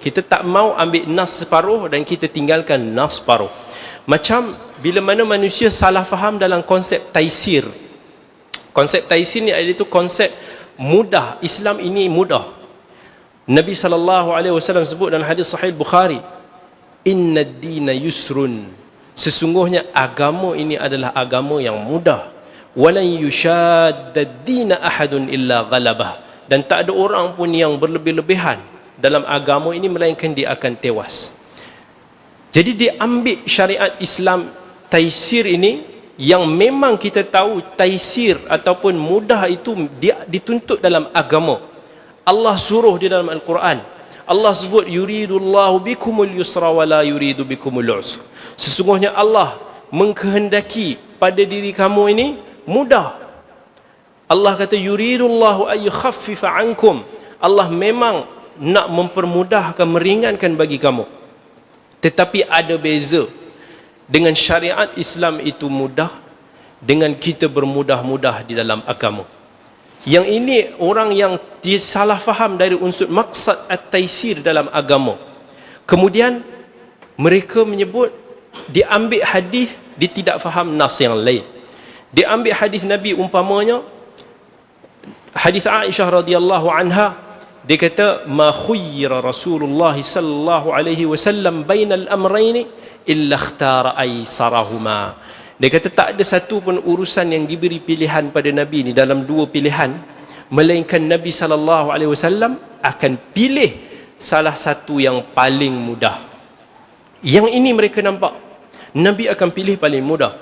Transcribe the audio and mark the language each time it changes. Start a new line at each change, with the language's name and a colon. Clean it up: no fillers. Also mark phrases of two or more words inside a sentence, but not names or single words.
Malay: Kita tak mau ambil nas separuh dan kita tinggalkan nas separuh. Macam bila mana manusia salah faham dalam konsep taisir. Konsep taisir ni iaitu konsep mudah. Islam ini mudah. Nabi SAW sebut dalam hadis sahih Bukhari,
Arabic: إن الدين يسر,
Malay: sesungguhnya agama ini adalah agama yang mudah,
Arabic: ولن يشاد الدين أحد إلا غلبه,
Malay: dan tak ada orang pun yang berlebih-lebihan dalam agama ini melainkan dia akan tewas. Jadi dia ambil syariat Islam taisir ini, yang memang kita tahu taisir ataupun mudah itu dia dituntut dalam agama. Allah suruh di dalam Al-Quran, Allah sebut
Arabic: يريد الله بكم اليسر ولا يريد بكم العسر.
Malay: Sesungguhnya Allah mengkehendaki pada diri kamu ini mudah. Allah kata
Arabic: يريد الله أن يخفف عنكم.
Malay: Allah memang nak mempermudahkan, meringankan bagi kamu. Tetapi ada beza dengan syariat Islam itu mudah dengan kita bermudah-mudah di dalam agama. Yang ini orang yang disalah faham dari unsur
Arabic: مقصد التيسير
Malay: dalam agama. Kemudian mereka menyebut dia ambil hadis, dia tidak faham nas yang lain. Dia ambil hadis Nabi, umpamanya hadis Aisyah
Arabic: رضي الله عنها,
Malay: dia kata
Arabic: ما خير رسول الله صلى الله عليه وسلم بين أمرين إلا اختار أيسرهما.
Malay: Dia kata tak ada satu pun urusan yang diberi pilihan pada Nabi ni dalam dua pilihan, melainkan Nabi SAW akan pilih salah satu yang paling mudah. Yang ini mereka nampak, Nabi akan pilih paling mudah.